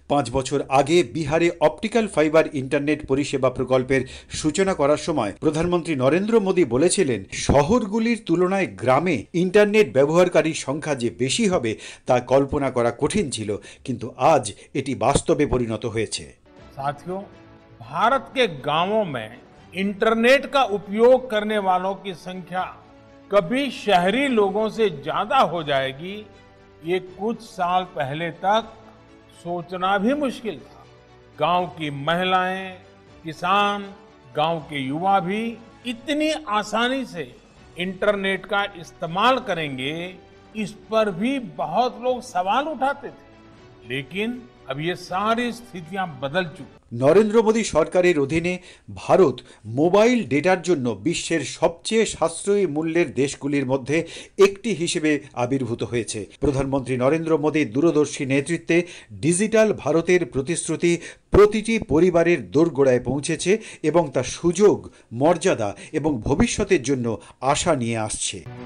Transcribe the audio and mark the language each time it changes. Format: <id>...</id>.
<bn>5 বছর আগে বিহারে অপটিক্যাল ফাইবার ইন্টারনেট পরিষেবা প্রকল্পের সূচনা করার সময় প্রধানমন্ত্রী নরেন্দ্র মোদী বলেছিলেন, শহরগুলির তুলনায় গ্রামে ইন্টারনেট ব্যবহারকারীর সংখ্যা যে বেশি হবে তা কল্পনা করা কঠিন ছিল, কিন্তু আজ এটি বাস্তবে পরিণত হয়েছে।</bn> <hi>साथियों, भारत के गांवों में इंटरनेट का उपयोग करने वालों की संख्या कभी शहरी लोगों से ज्यादा हो जाएगी, ये कुछ साल पहले तक सोचना भी मुश्किल था। गांव की महिलाएं, किसान, गांव के युवा भी इतनी आसानी से इंटरनेट का इस्तेमाल करेंगे, इस पर भी बहुत लोग सवाल उठाते थे, लेकिन अब ये सारी स्थितियां बदल चुकी।</hi> <bn>নরেন্দ্র মোদী সরকারের অধীনে ভারত মোবাইল ডেটার জন্য বিশ্বের সবচেয়ে সাশ্রয়ী মূল্যের দেশগুলির মধ্যে একটি হিসেবে আবির্ভূত হয়েছে। প্রধানমন্ত্রী নরেন্দ্র মোদীর দূরদর্শী নেতৃত্বে ডিজিটাল ভারতের প্রতিশ্রুতি প্রতিটি পরিবারের দোরগোড়ায় পৌঁছেছে এবং তা সুযোগ, মর্যাদা এবং ভবিষ্যতের জন্য আশা নিয়ে আসছে।</bn>